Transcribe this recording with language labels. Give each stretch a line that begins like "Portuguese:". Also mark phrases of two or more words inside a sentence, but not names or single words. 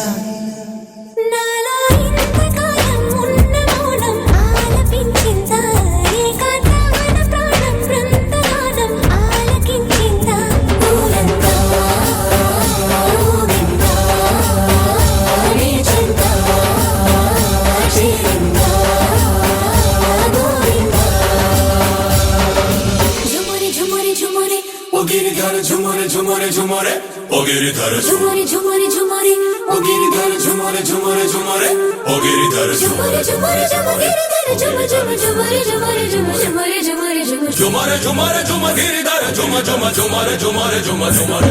Telugu: నాలో ఇంతకాలం ఉన్న మౌనం ఆలపించిందా ఏకాంతమైన ప్రాణం బృందగానం ఆలకించిందా ఊరంతా ఊగిందా నీ చెంతా చేరిందా గోవిందా ఝుమరి ఝుమరి ఝుమరి
Hindi: ओ गिरिधर झुमरे झुमरे झुमरे ओ गिरिधर
Telugu: ఝుమరి ఝుమరి ఝుమరి
Hindi: ओ गिरिधर झुमरे झुमरे झुमरे ओ गिरिधर
Telugu: ఝుమరి ఝుమరి ఝుమరి ఝుమ ఝుమ ఝుమరి ఝుమరి ఝుమ ఝుమరి ఝుమరి ఝుమ
Hindi: झुमरे झुमरे झुम गिरिधर झुम झुम झुमरे झुमरे झुम झुमरे